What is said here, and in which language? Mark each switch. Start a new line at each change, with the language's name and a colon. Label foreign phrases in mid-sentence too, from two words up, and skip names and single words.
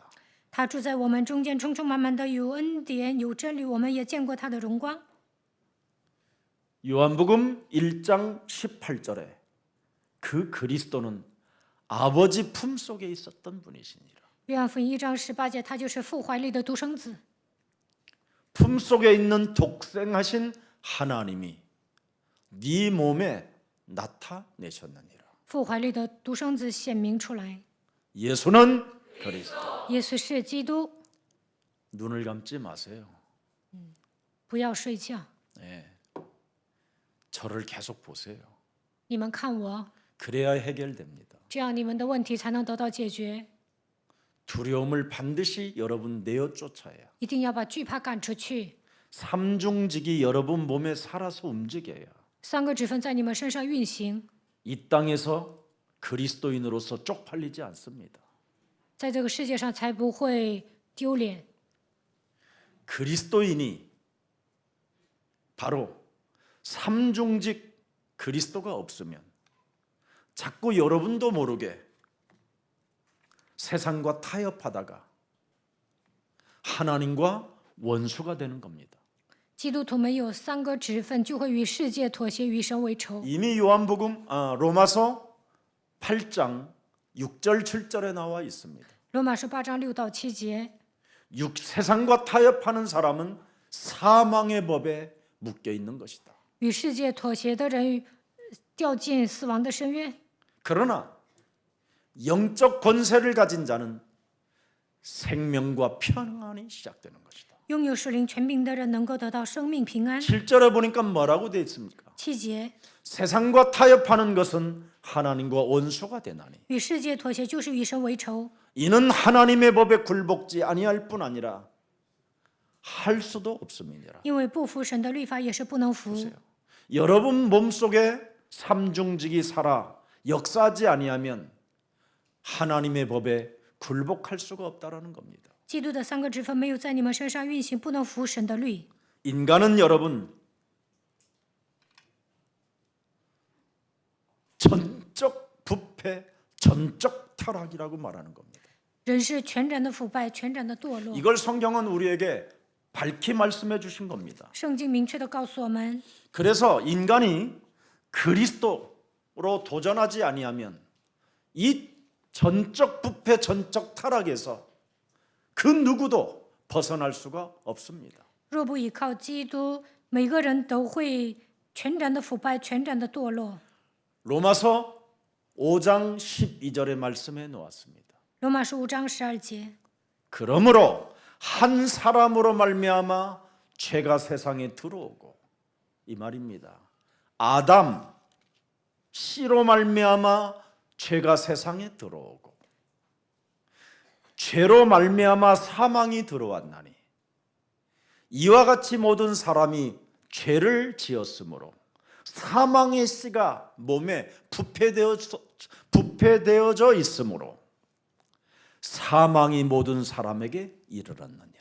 Chinese: 他住在我们中间，充充满满的有恩典，有真理。我们也见过他的荣光。
Korean: 요한복음 1장 18절에 그 그리스도는 아버지 품속에 있었던 분이시니라.
Chinese: 约翰福音1章18节，他就是父怀里的独生子。
Korean: 품속에 있는 독생하신 하나님이 네 몸에 나타내셨느니라.
Chinese: 父怀里的独生子显明出来。
Korean: 예수는 그리스도.
Chinese: 耶稣是基督，
Korean: 눈을 감지 마세요.
Chinese: 不要睡觉。
Korean: 네. 저를 계속 보세요.
Chinese: 你们看我，
Korean: 그래야 해결됩니다.
Chinese: 这样你们的问题才能得到解决。
Korean: 두려움을 반드시 여러분 내어 쫓아야.
Chinese: 一定要把惧怕赶出去。
Korean: 삼중직이 여러분 몸에 살아서 움직여야
Chinese: 3 个职分在你们身上运行，
Korean: 이 땅에서 그리스도인으로서 쪽팔리지 않습니다.
Chinese: 在这个世界上才不会丢脸。
Korean: 그리스도인이 바로 삼중직 그리스도가 없으면 자꾸 여러분도 모르게 세상과 타협하다가 하나님과 원수가 되는 겁니다.
Chinese: 基督徒没有3个职分，就会与世界妥协，与神为仇。
Korean: 이미 요한복음 로마서 8장 6절 7절에 나와 있습니다.
Chinese: 罗马书8章6到7节，
Korean: 세상과 타협하는 사람은 사망의 법에 묶여 있는 것이다.
Chinese: 与世界妥协的人掉进死亡的深渊。
Korean: 그러나 영적 권세를 가진 자는 생명과 평안이 시작되는 것이다.
Chinese: 拥有属灵权柄的人能够得到生命平安。
Korean: 7절에 보니까 뭐라고 되어 있습니까?
Chinese: 7节，
Korean: 세상과 타협하는 것은 하나님과 원수가 되나니
Chinese: 与世界妥协就是与神为仇。
Korean: 이는 하나님의 법에 굴복지 아니할 뿐 아니라 할 수도 없음이니라.
Chinese: 因为不服神的律法也是不能服。
Korean: 여러분 몸속에 삼중직이 살아 역사하지 아니하면 하나님의 법에 굴복할 수가 없다라는 겁니다.
Chinese: 基督的3个职分没有在你们身上运行，不能服神的律。
Korean: 인간은 여러분 전적 부패, 전적 타락이라고 말하는 겁니다.
Chinese: 人是全然的腐败，全然的堕落。
Korean: 이걸 성경은 우리에게 밝히 말씀해 주신 겁니다.
Chinese: 圣经明确的告诉我们，
Korean: 그래서 인간이 그리스도로 도전하지 아니하면 이 전적 부패, 전적 타락에서 그 누구도 벗어날 수가 없습니다.
Chinese: 若不依靠基督，每个人都会全然的腐败，全然的堕落。
Korean: 로마서 5장 12절의 말씀에 놓았습니다.
Chinese: 罗马书5章12节，
Korean: 그러므로 한 사람으로 말미암아 죄가 세상에 들어오고 이 말입니다. 아담 씨로 말미암아 죄가 세상에 들어오고 죄로 말미암아 사망이 들어왔나니 이와 같이 모든 사람이 죄를 지었으므로 사망의 씨가 몸에 부패되어져 있으므로 사망이 모든 사람에게 이르렀느니라.